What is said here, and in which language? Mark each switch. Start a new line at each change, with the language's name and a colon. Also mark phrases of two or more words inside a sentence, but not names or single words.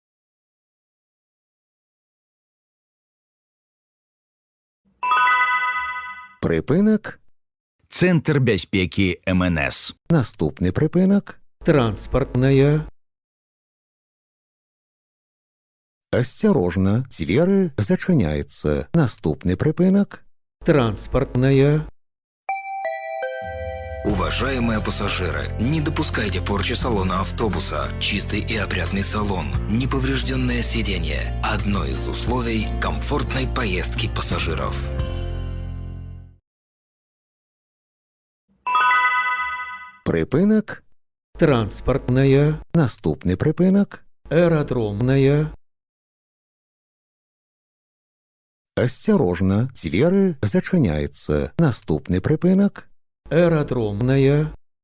Belarusian: Прыпынак – Цэнтр бяспекі МНС. Наступны прыпынак – транспартная. Асцярожна, дзверы зачыняецца. Наступны прыпынак – транспартная.
Russian: Уважаемые пассажиры, не допускайте порчи салона автобуса. Чистый и опрятный салон, неповрежденное сиденье – одно из условий комфортной поездки пассажиров.
Belarusian: Прыпынак – транспартная. Наступны прыпынак – Аэродромная. Асцярожна, дзверы зачыняецца. Наступны прыпынак. Аэродромная.